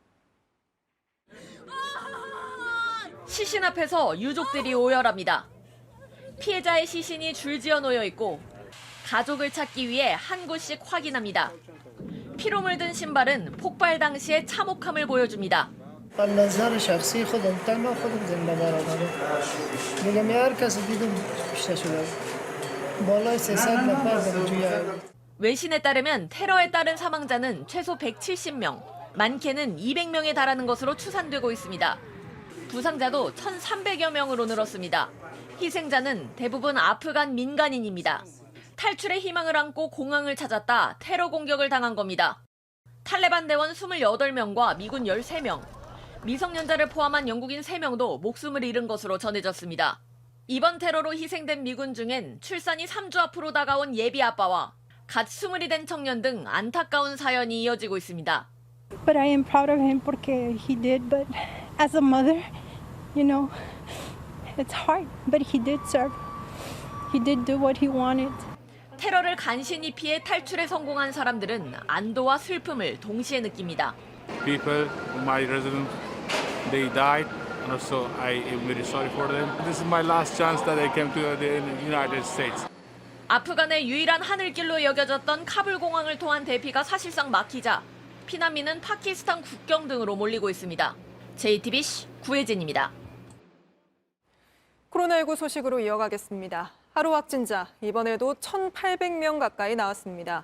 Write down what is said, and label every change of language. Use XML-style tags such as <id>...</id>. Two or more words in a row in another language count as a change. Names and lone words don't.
<ko>시신 앞에서 유족들이 오열합니다. 피해자의 시신이 줄지어 놓여 있고 가족을 찾기 위해 한 곳씩 확인합니다. 피로 물든 신발은 폭발 당시의 참혹함을 보여줍니다.</ko> <fa>از نظر شخصی خودم تنها خودم زنده برادرم میگم هر کسی دیدم کشته شده بالای 300 نفر در جویه.</fa> <ko>외신에 따르면 테러에 따른 사망자는 최소 170명, 많게는 200명에 달하는 것으로 추산되고 있습니다. 부상자도 1,300여 명으로 늘었습니다. 희생자는 대부분 아프간 민간인입니다. 탈출의 희망을 안고 공항을 찾았다 테러 공격을 당한 겁니다. 탈레반 대원 28명과 미군 13명, 미성년자를 포함한 영국인 3명도 목숨을 잃은 것으로 전해졌습니다. 이번 테러로 희생된 미군 중엔 출산이 3주 앞으로 다가온 예비 아빠와 갓 20이 된 청년 등 안타까운 사연이 이어지고 있습니다.</ko> <en>But I am proud of him porque he did, but as a mother, you know, it's hard, but he did serve. He did do what he wanted.</en> <ko>테러를 간신히 피해 탈출에 성공한 사람들은 안도와 슬픔을 동시에 느낍니다.</ko> <en>People, my residents, they died, and also I am very sorry for them. This is my last chance that I came to the United States.</en> <ko>아프간의 유일한 하늘길로 여겨졌던 카불 공항을 통한 대피가 사실상 막히자 피난민은 파키스탄 국경 등으로 몰리고 있습니다. JTBC 구혜진입니다. 코로나19 소식으로 이어가겠습니다. 하루 확진자 이번에도 1,800명 가까이 나왔습니다.</ko>